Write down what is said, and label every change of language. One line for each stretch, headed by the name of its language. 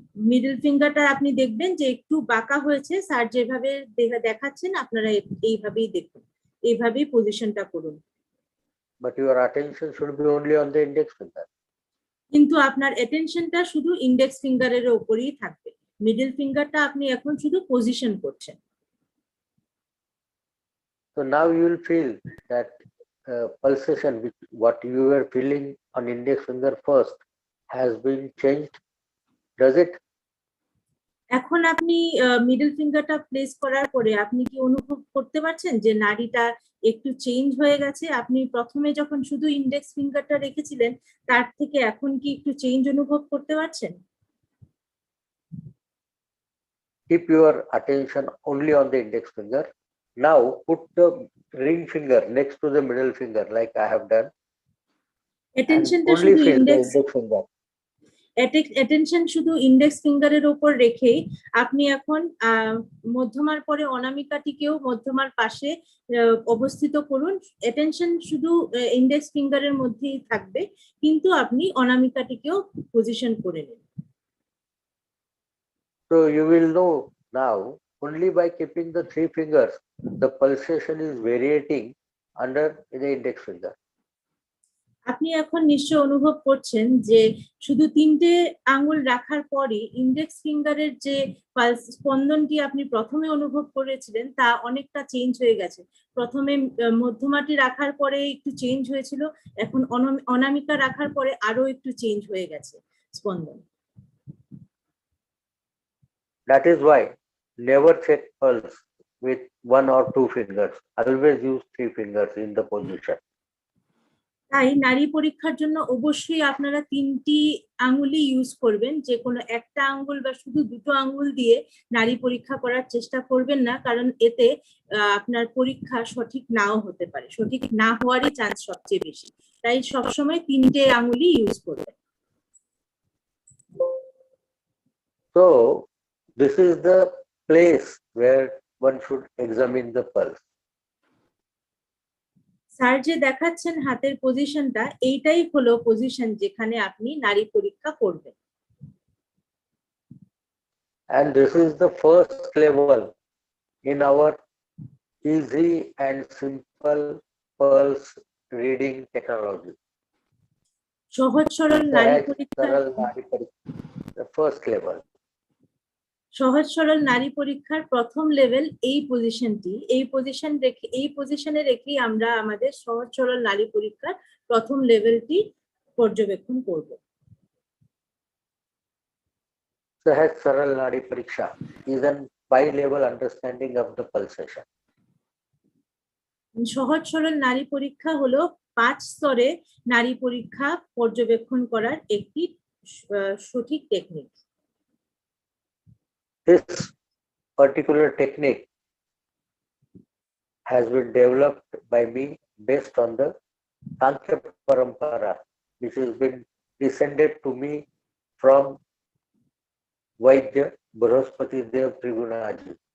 Bangla: Middle ফিঙ্গারটা আপনি দেখবেন যে একটু বাঁকা হয়েছে, স্যার যেভাবে দেখাচ্ছেন আপনারা এইভাবেই দেখুন, এইভাবেই পজিশনটা করুন।
English: But your attention should be only on the index finger.
Bangla: কিন্তু আপনার অ্যাটেনশনটা শুধু ইন্ডেক্স ফিঙ্গারের উপরেই থাকবে, মিডল ফিঙ্গারটা আপনি এখন শুধু পজিশন করছেন।
English: So now you will feel that pulsation, which what you were feeling on index finger first, has been changed. Does it?
Bangla: এখন আপনি মিডল ফিঙ্গারটা প্লেস করার পরে আপনি কি অনুভব করতে পারছেন যে নাড়িটা একটু চেঞ্জ হয়ে গেছে? আপনি প্রথমে যখন শুধু ইন্ডেক্স ফিঙ্গারটা রেখেছিলেন তার থেকে এখন কি একটু চেঞ্জ অনুভব করতে পারছেন?
English: Keep your attention only on the index finger. Now put the ring finger next to the middle finger like I have done.
Bangla: অ্যাটেনশনটা
English: Only
Bangla: শুধু
English: feel the
Bangla: index
English: index finger.
Bangla: Attention শুধু ইন্ডেক্স ফিঙ্গারের উপর রেখেই আপনি এখন মধ্যমার পরে অনামিকাটিকেও মধ্যমার পাশে অবস্থিত করুন। অ্যাটেনশন শুধু ইন্ডেক্স ফিঙ্গারের মধ্যেই থাকবে, কিন্তু আপনি অনামিকাটিকেও পজিশন করে নিন।
English: So So you will know now only by keeping the three fingers, the pulsation is varying under the index finger.
Bangla: আপনি এখন নিশ্চয় অনুভব করছেন যে শুধু তিনটে আঙ্গুল রাখার পরে ইন্ডেক্স ফিঙ্গারের যে পালস স্পন্দনটি আপনি প্রথমে অনুভব করেছিলেন তা অনেকটা চেঞ্জ হয়ে গেছে। প্রথমে মধ্যমাটি রাখার পরে একটু চেঞ্জ হয়েছিল, এখন অনামিকা রাখার পরে আরো একটু চেঞ্জ হয়ে গেছে স্পন্দন।
English: That is why never check pulse with one or two fingers. Always use three fingers in the position.
Bangla: তাই নারী পরীক্ষার জন্য অবশ্যই আপনারা তিনটি আঙ্গুলই ইউজ করবেন, যে কোনো একটা আঙ্গুল বা শুধু দুটো আঙ্গুল দিয়ে নারী পরীক্ষা করার চেষ্টা করবেন না, কারণ এতে আপনার পরীক্ষা সঠিক নাও হতে পারে, সঠিক না হওয়ারই চান্স সবচেয়ে বেশি। তাই সবসময় তিনটে আঙ্গুলই ইউজ করবেন।
English: So this is the place where one should examine the pulse.
Bangla: Sir যে দেখাচ্ছেন হাতের পজিশনটা, এইটাই হলো পজিশন যেখানে আপনি নারী পরীক্ষা করবেন।
English: And this is the first level in our easy and simple pulse reading technology.
Bangla: সহজ সরল নারী পরীক্ষা,
English: the first level.
Bangla: সহজ সরল নারী পরীক্ষার প্রথম লেভেল এই পজিশনটি, এই পজিশনে রেখেই আমরা আমাদের সহজ সরল নারী পরীক্ষার প্রথম লেভেলটি পর্যবেক্ষণ করব। সহজ সরল নারী পরীক্ষা
English: is a 5-level understanding of the pulsation.
Bangla: সহজ সরল নারী পরীক্ষা হলো 5 স্তরে নারী পরীক্ষা পর্যবেক্ষণ করার একটি সঠিক technique.
English: This particular technique has been developed by me based on the Sankhya Parampara, which has been descended to me from Vaidya Brihaspati Dev Trigunaji.